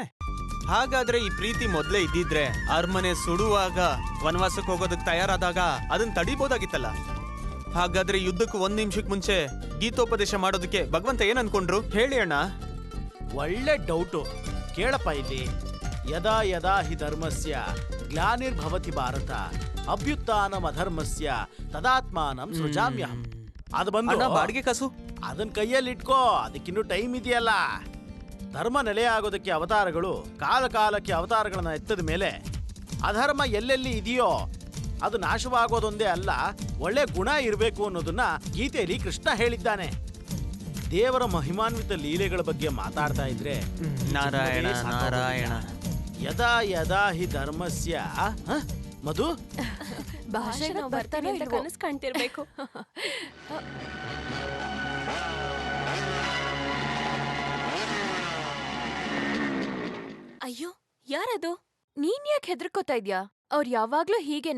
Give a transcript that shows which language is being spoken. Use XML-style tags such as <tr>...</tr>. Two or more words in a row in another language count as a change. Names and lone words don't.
<kn>ಹಾಗಾದ್ರೆ ಈ ಪ್ರೀತಿ ಮೊದ್ಲೇ ಇದ್ದಿದ್ರೆ ಅರಮನೆ ಸುಡುವಾಗ ವನವಾಸಕ್ಕೆ ಹೋಗೋದಕ್ಕೆ ತಯಾರಾದಾಗ ಅದನ್ನ ತಡಿಬೋದಾಗಿತ್ತಲ್ಲ. ಹಾಗಾದ್ರೆ ಯುದ್ಧಕ್ಕೆ 1 ನಿಮಿಷಕ್ಕೆ ಮುಂಚೆ ಗೀತೋಪದೇಶ ಮಾಡೋದಕ್ಕೆ ಭಗವಂತ ಏನ್ ಅನ್ಕೊಂಡ್ರು ಹೇಳಿ ಅಣ್ಣ? ಒಳ್ಳೆ ಡೌಟು. ಕೇಳಪ್ಪ ಇಲ್ಲಿ.</kn> <sa>ಯದಾ ಯದಾ ಹಿ ಧರ್ಮಸ್ಯ ಗ್ಲಾನಿರ್ಭವತಿ ಭಾರತ ಅಭ್ಯುತ್ಥಾನಂ ಅಧರ್ಮಸ್ಯ ತದಾತ್ಮಾನಂ ಸೃಜಾಮ್ಯಹಂ.</sa> <kn>ಅದು ಬಂದು ಬಾಡಿಗೆ ಕಾಸು ಅದನ್ನ ಕೈಯಲ್ಲಿ ಇಟ್ಕೋ, ಅದಕ್ಕಿನ್ನೂ ಟೈಮ್ ಇದೆಯಲ್ಲ. ಧರ್ಮ ನೆಲೆಯಾಗೋದಕ್ಕೆ ಅವತಾರಗಳು ಕಾಲ ಕಾಲಕ್ಕೆ ಅವತಾರಗಳನ್ನ ಎತ್ತದ ಮೇಲೆ ಅಧರ್ಮ ಎಲ್ಲೆಲ್ಲಿ ಇದೆಯೋ ಅದು ನಾಶವಾಗೋದೊಂದೇ ಅಲ್ಲ, ಒಳ್ಳೆ ಗುಣ ಇರಬೇಕು ಅನ್ನೋದನ್ನ ಗೀತೆಯಲ್ಲಿ ಕೃಷ್ಣ ಹೇಳಿದ್ದಾನೆ. ದೇವರ ಮಹಿಮಾನ್ವಿತ ಲೀಲೆಗಳ ಬಗ್ಗೆ ಮಾತಾಡ್ತಾ ಇದ್ರೆ ನಾರಾಯಣ ನಾರಾಯಣ.</kn> <sa>ಯದಾ ಯದಾ ಹಿ ಧರ್ಮಸ್ಯ ಮಧು</sa> <kn>ಭಾಷಣ ಬರ್ತಾನೆ ಅಂತ ಕನಸು ಕಾಣ್ತಿರ್ಬೇಕು. ಅಯ್ಯೋ, ಯಾರದು? ನೀನ್ ಯಾಕೆ ಹೆದರ್ಕೋತಾ ಇದ್ಯಾ? ಅವ್ರು ಯಾವಾಗ್ಲೂ ಹೀಗೇನೆ.</kn>